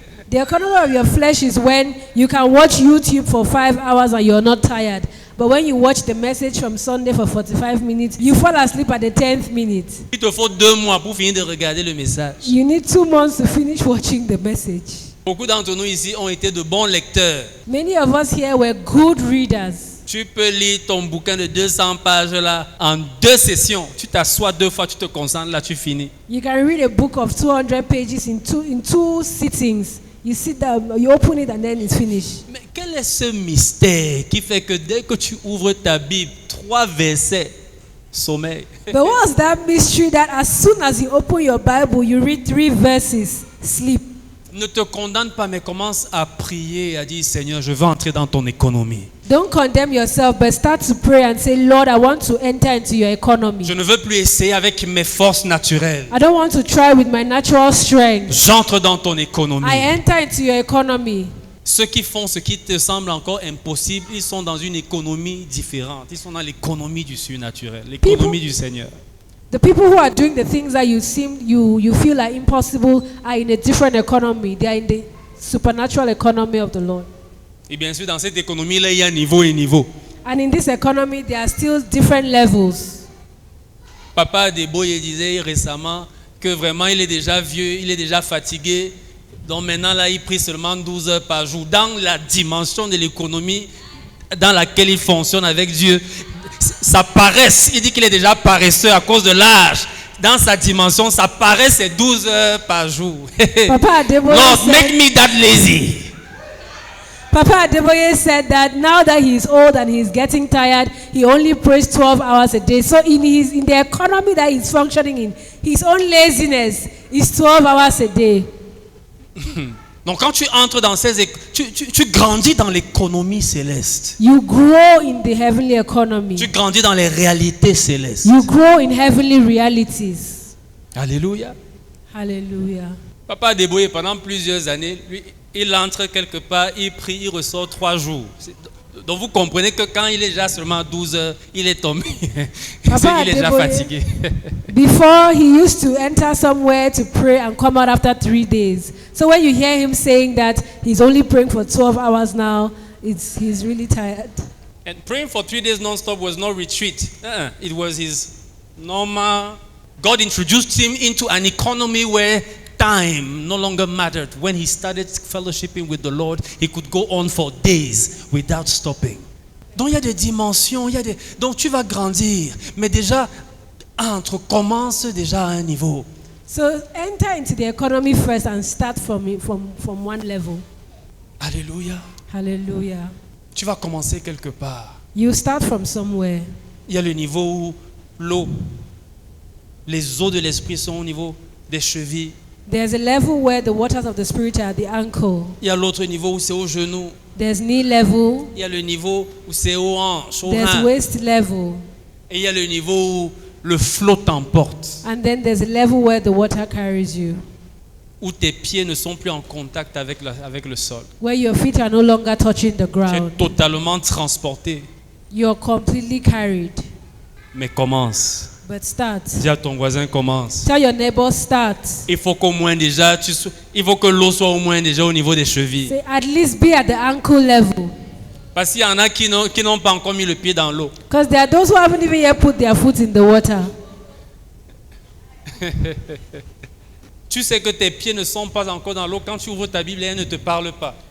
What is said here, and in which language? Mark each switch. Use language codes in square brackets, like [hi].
[en] The economy of your flesh is when you can watch YouTube for 5 hours and you're not tired. But when you watch the message from Sunday for 45 minutes, you fall asleep at the 10th minute. [fr] Il te faut 2 mois pour finir de regarder le message. [en] You need 2 months to finish watching the message. [fr] Beaucoup d'entre nous ici ont été de bons lecteurs. [en] Many of us here were good readers. [fr] Tu peux lire ton bouquin de 200 pages là en 2 sessions. Tu t'assois 2 fois, tu te concentres là, tu finis. [en] You can read a book of 200 pages in two sittings. You sit down, you open it and then it's finished. [fr] Mais quel est ce mystère qui fait que dès que tu ouvres ta Bible, 3 versets, sommeil? [en] But what's that mystery that as soon as you open your Bible, you read 3 verses, sleep? [fr] Ne te condamne pas, mais commence à prier, à dire Seigneur, je veux entrer dans ton économie. [en] Don't condemn yourself, but start to pray and say, Lord, I want to enter into your economy. [fr] Je ne veux plus essayer avec mes forces naturelles. [en] I don't want to try with my natural strength. [fr] J'entre dans ton économie. [en] I enter into your economy. [fr] Ceux qui font ce qui te semble encore impossible, ils sont dans une économie différente. Ils sont dans l'économie du surnaturel, l'économie du Seigneur. [en] The people who are doing the things that you feel are impossible are in a different economy. They are in the supernatural economy of the Lord. [fr] Et bien sûr, dans cette économie-là, il y a niveau et niveau. [en] And in this economy, there are still different levels. [fr] Papa Adeboye disait récemment que vraiment il est déjà vieux, il est déjà fatigué. Donc maintenant, là, il prie seulement 12 heures par jour. Dans la dimension de l'économie dans laquelle il fonctionne avec Dieu, sa paresse, il dit qu'il est déjà paresseux à cause de l'âge. Dans sa dimension, sa paresse c'est 12 heures par jour. Papa Adeboye [en] Lord, make me that lazy. Papa Adeboye said that now that he's old and he's getting tired, he only prays 12 hours a day. So in the economy that he's functioning in, his own laziness is 12 hours a day. [fr] Donc quand tu entres dans tu grandis dans l'économie céleste. [en] You grow in the heavenly economy. [fr] Tu grandis dans les réalités célestes. [en] You grow in heavenly realities. [fr] Alléluia. [en] Hallelujah. [fr] Papa Adeboye, pendant plusieurs années, lui, il entre quelque part, il prie, il ressort 3 jours. Donc vous comprenez que quand il est déjà seulement 12 heures, il est tombé. Il est déjà fatigué. [en] Before he used to enter somewhere to pray and come out after 3 days. So when you hear him saying that he's only praying for 12 hours now, he's really tired. And praying for 3 days non-stop was no retreat. It was his normal. God introduced him into an economy where time no longer mattered. When he started fellowshipping with the Lord, he could go on for days without stopping. [fr] Donc il y a des dimensions, donc tu vas grandir, mais déjà commence déjà à un niveau. [en] So enter into the economy first and start from one level. [fr] Alléluia. [en] Hallelujah. [fr] Tu vas commencer quelque part. [en] You start from somewhere. [fr] Il y a le niveau où les eaux de l'esprit sont au niveau des chevilles. [en] There's a level where the waters of the Spirit are at the ankle. [fr] Il y a l'autre niveau où c'est au genou. [en] There's knee level. [fr] Il y a le niveau où c'est aux hanches, aux [en] There's [fr] reins. [en] waist level. [fr] Et il y a le niveau où le flot t'emporte. [en] And then there's a level where the water carries you. [fr] Où tes pieds ne sont plus en contact avec le sol. [en] Where your feet are no longer touching the [fr] Tu es [en] ground. [fr] totalement transporté. [en] You're completely carried. [fr] Mais commence. [en] But start. [fr] Dis à ton voisin, commence. [en] Tell your neighbor, start. [fr] Il faut qu'au moins déjà, il faut que l'eau soit au moins déjà au niveau des chevilles. [en] Say, at least be at the ankle level. [fr] Parce qu'il y en a qui n'ont pas encore mis le pied dans l'eau. [en] Because there are those who haven't even yet put their foot in the water. [fr] Tu sais que tes pieds ne sont pas encore dans l'eau. Quand tu ouvres ta Bible, elle ne te parle pas.